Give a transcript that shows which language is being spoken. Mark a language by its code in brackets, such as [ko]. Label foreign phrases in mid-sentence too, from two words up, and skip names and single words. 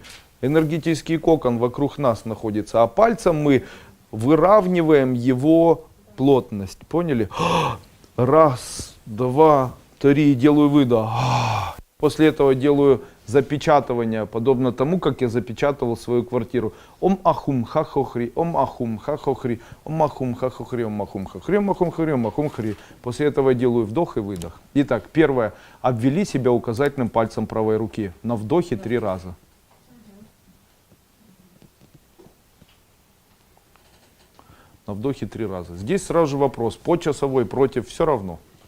[ru] Энергетический кокон вокруг нас находится, а пальцем мы выравниваем его плотность. Поняли? 1, 2, 3. Делаю выдох. После этого делаю запечатывание, подобно тому, как я запечатывал свою квартиру. Ом ахум хахохри, ом ахум хахохри, ом ахум хахохри, ом ахум хахри, ом ахум хахри, ом ахум хри. После этого делаю вдох и выдох. Итак, первое. Обвели себя указательным пальцем правой руки. На вдохе 3 раза. На вдохе 3 раза. Здесь сразу же вопрос, по часовой, против, все равно.